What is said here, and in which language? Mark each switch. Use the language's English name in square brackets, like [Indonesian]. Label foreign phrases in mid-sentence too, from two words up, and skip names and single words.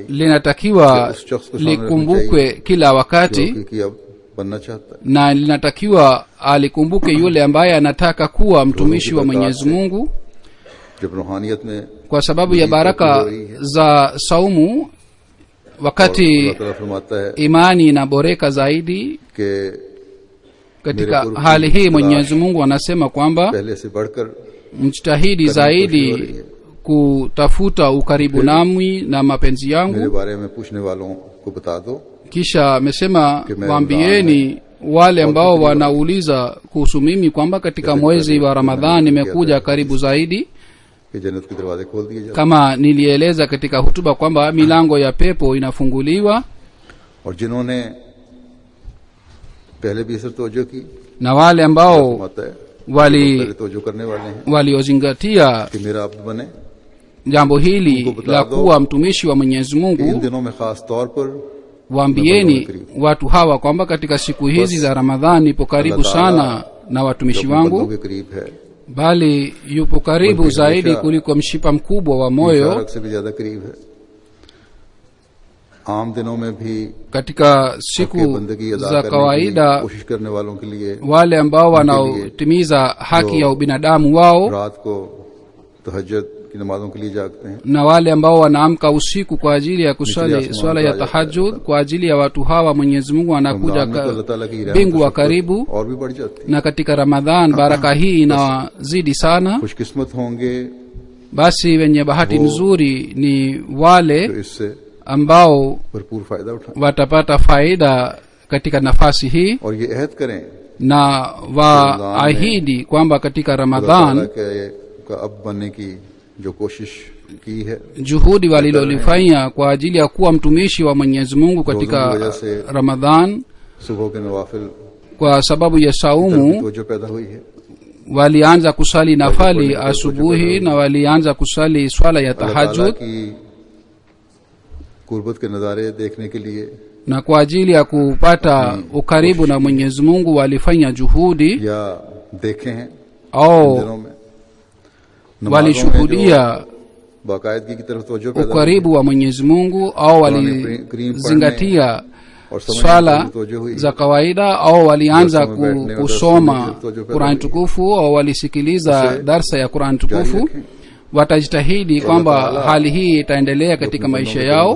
[Swahili] linatakiwa likumbukwe kila wakati, [Urdu] حقیقی اب بننا چاہتا ہے. [Swahili] na linatakiwa alikumbuke yule ambaye anataka kuwa mtumishi wa Mwenyezi Mungu. [Urdu] جب روحانیت میں [Swahili] Kwa sababu ya baraka za saumu, wakati [Urdu] اللہ تعالیٰ فرماتا ہے [Swahili] imani inaboreka zaidi, [Urdu] कि [Swahili] katika hali hii Mwenyezi Mungu anasema kwamba [Urdu] پہلے سے بڑھ کر [Swahili] mjitahidi zaidi kutafuta ukaribu nami na mapenzi [Urdu] मेरे [Swahili] yangu. [Urdu] بارے میں پوچھنے والوں کو بتا دو [Swahili] Kisha amesema waambieni wale ambao wanauliza kuhusu mimi kwamba katika mwezi wa Ramadhani nimekuja karibu zaidi, [Urdu] کہ جنت کے دروازے کھول دیے جاتے [Swahili] kama nilieleza katika hutuba kwamba milango ya pepo inafunguliwa, [Urdu] اور جنہوں نے پہلے بھی اس توجہ کی [Swahili] na wale ambao [Urdu] فرماتا ہے [Swahili] wali [Urdu] توجہ کرنے والے ہیں [Swahili] waliozingatia [Urdu] کہ میرا عبد بنے. [Swahili] jambo hili la kuwa mtumishi wa Mwenyezi [Urdu] इन [Swahili] Mungu, [Urdu] دنوں میں خاص طور پر [Swahili] waambieni watu hawa kwamba katika siku hizi za Ramadhani ipo karibu sana na watumishi [Urdu] اپنے بندوں [Swahili] wangu, [Urdu] کے قریب ہے, [Swahili] bali yupo karibu zaidi kuliko mshipa mkubwa wa moyo. [Urdu] مبارک سے بھی زیادہ قریب ہے. عام دنوں میں بھی [Swahili] Katika [Urdu] के [Swahili] siku [Urdu] بندگی ادا [Swahili] za [Urdu] کرنے کی [Swahili] kawaida, [Urdu] کوشش کرنے والوں کے لیے [Swahili] wale ambao wanaotimiza haki ya ubinadamu wao [Urdu] رات کو تہجد کی نمازوں کے لیے جاگتے ہیں, [Swahili] na wale ambao wanaamka usiku kwa ajili ya kusali swala ya tahajjud, kwa ajili ya watu hawa Mwenyezi Mungu anakuja [Urdu] رمضان میں تو اللہ تعالیٰ کی رحمت [Swahili] mbingu wa [Urdu] से [Swahili] karibu, [Urdu] اور بھی بڑھ جاتی ہے. [Swahili] na katika Ramadhan baraka hii inazidi sana. [Urdu] خوش قسمت ہوں گے [Swahili] Basi wenye bahati nzuri ni wale [Urdu] جو اس سے [Swahili] ambao [Urdu] بھرپور فائدہ اٹھائیں [Swahili] watapata faida katika nafasi hii, [Urdu] اور یہ عہد کریں [Swahili] na waahidi kwamba katika Ramadhan [Urdu] اللہ کا اب بننے کی جو کوشش کی ہے [Swahili] juhudi walilolifanya kwa ajili ya kuwa mtumishi wa Mwenyezi Mungu katika Ramadhan, [Urdu] صبح کے نوافل [Swahili] kwa sababu ya saumu [Urdu] تو جو پیدا ہوئی ہے, [Swahili] walianza kusali nafali asubuhi na walianza kusali swala ya tahajjud, [Urdu] کی قربت کے نظارے دیکھنے کے لیے [Swahili] na kwa ajili ya kupata ukaribu na Mwenyezi Mungu walifanya juhudi [Urdu] یا دیکھے ہیں [Swahili] au [Urdu] دنوں میں [Swahili] walishuhudia [Urdu] باقاعدگی کی طرف توجہ پیدا [Swahili] ukaribu wa Mwenyezi Mungu au walizingatia [Urdu] اور سمجھنے [Swahili] swala [Urdu] کی توجہ ہوئی [Swahili] za kawaida au walianza kusoma Qur'an tukufu au walisikiliza darsa ya Qur'an tukufu, watajitahidi kwamba hali hii itaendelea katika maisha yao.